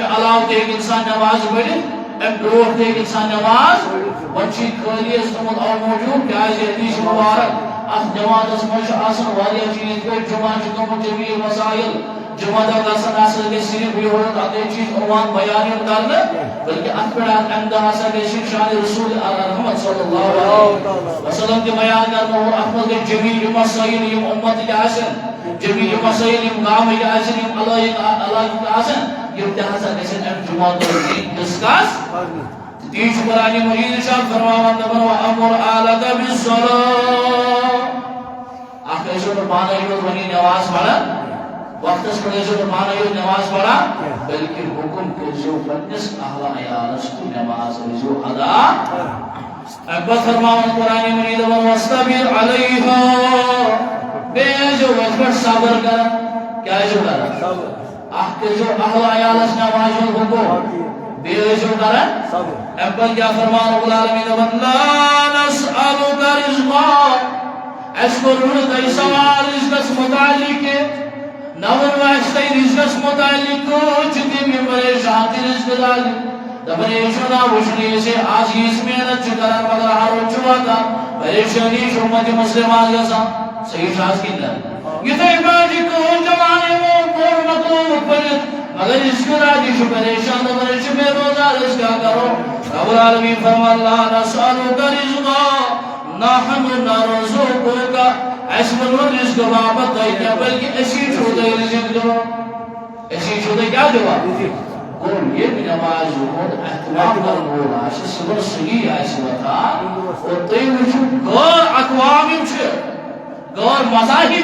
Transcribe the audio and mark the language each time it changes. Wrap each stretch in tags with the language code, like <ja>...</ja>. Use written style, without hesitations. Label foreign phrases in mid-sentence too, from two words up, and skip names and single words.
<ks>علاوٕ تہِ ہیٚکہِ اِنسان نماز پٔرِتھ امہِ برونٛٹھ تہِ ہیٚکہِ اِنسان نماز وۄنۍ چھُ یہِ خٲلی اَسہِ تھوٚومُت اَوٕ موٗجوٗب کیٛازِ حدیث مُبارک اتھ جماعتس منٛز چھُ آسان واریاہ چیٖز یِتھ پٲٹھۍ جُمعہ چھُ گوٚمُت جمیٖل مسائل جمعہ دۄہ گژھن آسان گژھِ صرف یِہُے اَکٕے چیٖز عنوان بیان یُن کرنہٕ بلکہِ اتھ پٮ۪ٹھ امہِ دۄہ ہسا گژھِ شانِ رسول رحمت</ks> <ar>صلی اللہ علیہ وسلم</ar> <ks>تہِ بیان کرنہٕ اور اتھ منٛز گژھِ جمیٖل مسائل یِم اُمتٕکۍ آسن جمیٖل مسائل یِم گامٕکۍ آسن یِم علاقٕکۍ آسن یِم تہِ ہسا گژھن امہِ جمعہ دۄہ ڈسکس تی چھُ قرآنِ مجیٖد ارشاد فرماوان دپان</ks> <ar>وَأَمُرْ أَهْلَكَ بِالصَّلَاةِ</ar> <ks>اکھ ٲسِو نہٕ پانے یوت وۄنی نماز پران وقتس پٮ۪ٹھ ٲسِو نہٕ پانے یوت نماز پران بلکہِ حُکم کٔرۍزیو پننِس اہل عیالس تہِ نماز ٲسۍزیو ادا امہِ پتہٕ فرماوان قرآنِ مجیٖد دپان</ks> <ar>وَاصْطَبِرْ عَلَيْهَا</ar> <ks>بیٚیہِ ٲسۍزیو وتھِ پٮ۪ٹھ صبر کران کیٛاہ ٲسِو کران اکھ کٔرۍزیو اہل عیالس نمازِ ہُنٛد حُکم بیٚیہِ ٲسۍزیو کران امہِ پتہٕ کیٛاہ فرمان رب العالمیٖن دپان</ks> <ar>لَا نَسْأَلُكَ رِزْقًا</ar> <ks>اَسہِ کوٚروٕ نہٕ تۄہہِ سوال رِزقس مُتعلق نہ ووٚنوٕ اَسہِ تۄہہِ رِزقس مُتعلق کۭتۍ چھِ تِم یِم پریشان تہِ رِزقہٕ دالہِ دپان ہے چھُ نا وٕچھنہٕ یُس ہے آز یِژھ محنت چھُ کران مگر ہرُد چھُ واتان پریشٲنی چھُ اُمتِ مُسلِمس گژھان صحیح چھُ حظ کِنہٕ نہ یِتھے پٲٹھۍ چھِ کٕہۭنۍ جوان یِمو پوٚر مۄکلومُت پٔرِتھ مگر رِزقہٕ دادی چھُ پریشان دپان أسۍ چھِ بے روزگار أسۍ کیٛاہ کرو رب العالمیٖن فرمان</ks> <ar>لا نسألُكَ رِزْقًا نحن نرزقك</ar> <ks>اَسہِ ووٚنوٕ رِزقہٕ باپتھ تۄہہِ کیٛاہ بلکہِ أسی چھُو تۄہہِ رِزق دِوان أسی چھُو تۄہہِ کیٛاہ دِوان گوٚو ییٚمہِ نمازِ ہُنٛد احتمام کرن وول آسہِ صُبحن سُلی آسہِ وۄتھان اور تُہۍ وٕچھِو غٲر اقوام یِم چھِ غٲر مذاہب</ks>